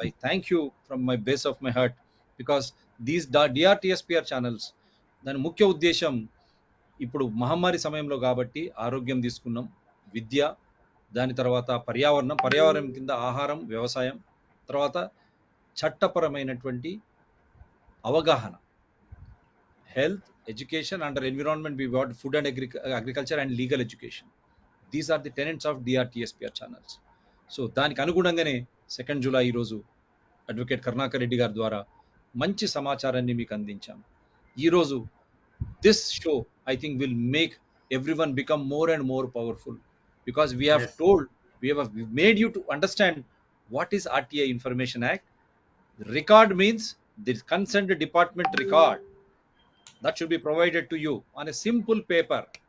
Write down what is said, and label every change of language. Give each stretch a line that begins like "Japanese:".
English: I thank you from my base of my heart, because these డిఆర్టీఎస్పిఆర్ channels,
Telugu: దాని ముఖ్య ఉద్దేశం ఇప్పుడు మహమ్మారి సమయంలో కాబట్టి ఆరోగ్యం తీసుకున్నాం, విద్య, దాని తర్వాత పర్యావరణం కింద ఆహారం, వ్యవసాయం, తర్వాత చట్టపరమైనటువంటి అవగాహన,
English: health, education, under environment we got food and agriculture and legal education. These are the tenets of DRTSPR channels.
Telugu: So దానికి అనుగుణంగానే 2 July ఈరోజు అడ్వకేట్ కరుణాకర్ రెడ్డి గారి ద్వారా మంచి సమాచారాన్ని మీకు అందించాం.
English: ఈరోజు this show I think will make everyone become more and more powerful, because we have made you to understand what is RTI Information Act. Record means the concerned department record that should be provided to you on a simple paper.